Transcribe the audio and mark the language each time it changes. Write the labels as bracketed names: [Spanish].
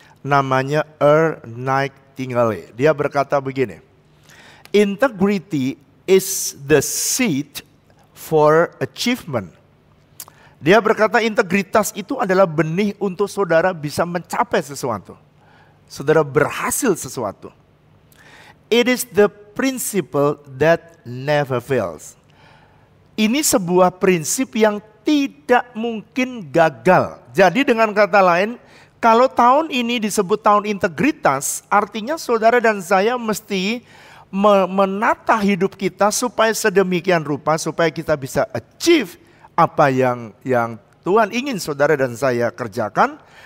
[Indonesian] namanya Nightingale. Dia berkata begini, [English] integrity is the seed for achievement. [Indonesian] Dia berkata integritas itu adalah benih untuk saudara bisa mencapai sesuatu. Saudara berhasil sesuatu. [English] It is the principle that never fails. [Indonesian] Ini sebuah prinsip yang tidak mungkin gagal. Jadi dengan kata lain, kalau tahun ini disebut tahun integritas, artinya saudara dan saya mesti menata hidup kita supaya sedemikian rupa, supaya kita bisa achieve apa yang Tuhan ingin saudara dan saya kerjakan.